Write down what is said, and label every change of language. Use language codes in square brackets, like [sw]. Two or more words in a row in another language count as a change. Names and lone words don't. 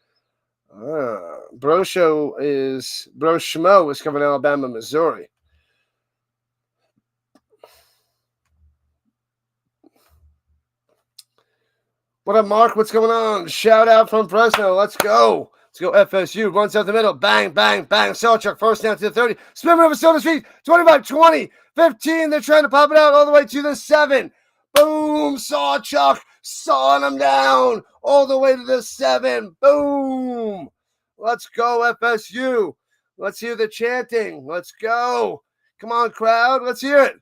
[en] Bro Schmo is covering Alabama, Missouri. What up, Mark? What's going on? Shout out from Fresno. Let's go. Let's go FSU. Runs out the middle. Bang, bang, bang. Sawchuck first down to the 30. Spin over Soda's feet. 25, 20, 15. They're trying to pop it out all the way to the 7. Boom. Sawchuck sawing them down all the way to the 7. Boom. Let's go FSU. Let's hear the chanting. Let's go. Come on, crowd. Let's hear it.